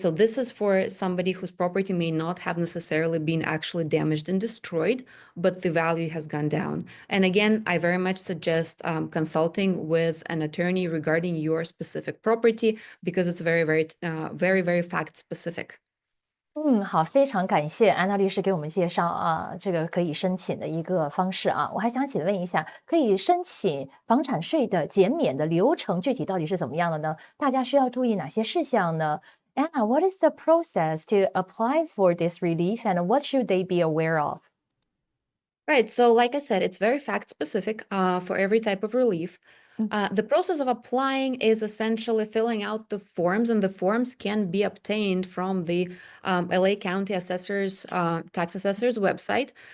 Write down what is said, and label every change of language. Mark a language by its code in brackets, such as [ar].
[en] So this is for somebody whose property may not have necessarily been actually damaged and destroyed, but the value has gone down. And again, I very much suggest consulting with an attorney regarding your specific property because it's very fact specific. [zh] 好，非常感谢安娜律师给我们介绍这个可以申请的一个方式我还想请问一下，可以申请房产税的减免的流程具体到底是怎么样的呢？大家需要注意哪些事项呢？ [en] Anna, what is the process to apply for this relief and what should they be aware of? Right. So like I said, it's very fact specific for every type of relief. The process of applying is essentially filling out the forms, and the forms can be obtained from the LA County Assessor's Tax Assessor's website.